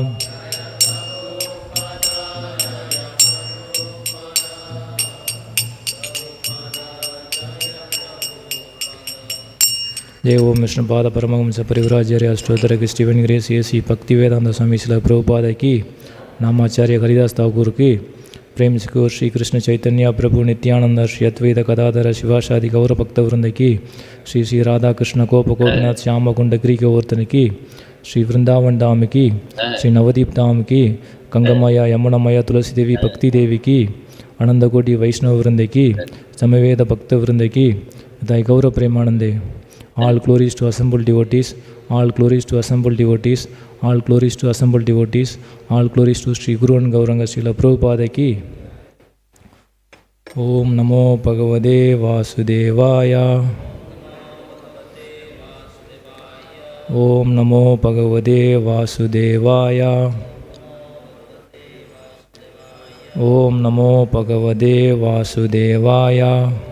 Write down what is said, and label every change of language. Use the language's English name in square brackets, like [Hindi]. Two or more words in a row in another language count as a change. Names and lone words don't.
[Sanskrit] Jai Om Vishnupada Paramahamsa Parivrajya Ashtotara Stephen Grace A.C. Bhaktivedanta Swami Śrīla Prabhupada ki, Namacharya Haridas Thakur ki, प्रेम से को श्री कृष्ण चैतन्य प्रभु नित्यानंद श्री अद्वैत गदाधर शिवाशादि गौर भक्त वृंद की, श्री श्री राधा कृष्ण गोप गोपीनाथ श्याम कुंड गिरी गोवर्धन की, श्री वृंदावन धाम की, श्री नवदीप धाम की, गंगामया यमुनामया तुलसी देवी भक्ति देवी की, आनंद कोटि वैष्णव वृंद की, समवेद भक्त वृंद की, तथा गौर प्रेमानंदे. [English] All glories to assembled devotees, all glories to assembled devotees, all glories to assembled devotees, all glories to Sri Guru and Gauranga Srila Prabhupada ki. [Sanskrit] Om Namo Bhagavate Vasudevaya. Om Namo Bhagavate Vasudevaya. Om Namo Bhagavate Vasudevaya.